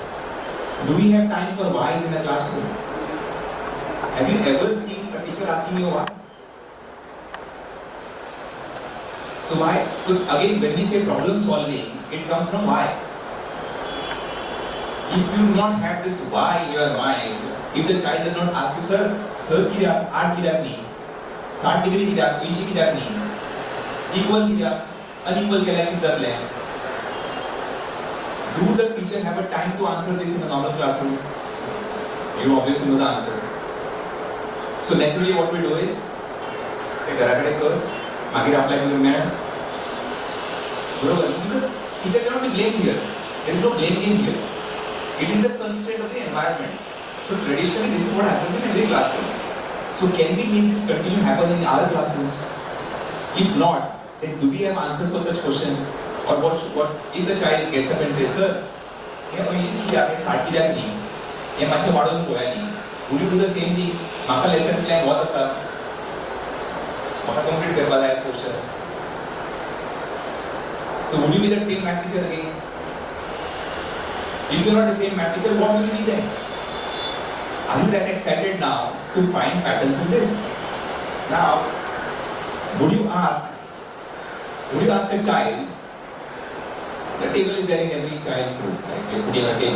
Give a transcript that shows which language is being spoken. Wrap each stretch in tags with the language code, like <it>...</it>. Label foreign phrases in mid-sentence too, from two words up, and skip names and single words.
<en>Do we have time for whys in the classroom? Have you ever seen a teacher asking you why? So why? So again, when we say problem solving, it comes from why. If you do not have this why in your mind, if the child does not ask you, sir,</en> <kok>कित्याक, आठ कित्याक न्ही, 60 डिग्री कित्याक, 80 कित्याक न्ही, equal कित्याक, unequal केल्यार कितें जातलें?</kok> <en>Do the teacher have a time to answer this in a normal classroom? You obviously know the answer. So naturally what we do is,</en> <kok>ते घराकडे कर, मागीर apply करून मेळ. बरोबर?</kok> <en>Because teacher cannot be blamed here. There is no blame game here. It is a constraint of the environment. So traditionally this is what happens in every classroom. So can we make this continue happen in our classrooms? If not, then do we have answers for such questions? Or what if the child gets up and says, sir,</en> <kok>हे 80 कित्याक, 60 कित्याक न्ही, हे मातशें वाडोवन पळोवया न्ही.</kok> <en>Would you do the same thing?</en> <kok>म्हाका</kok> <en>lesson plan</en> <kok>बहुत आसा. म्हाका complete करपा जाय question.</kok> <en>So would you be the same math teacher again? If you are not the same math teacher, what will you be then? Are you that excited now to find patterns in this? Now, would you ask a child, the table is there in every child's room, right? You're sitting on a table.</en>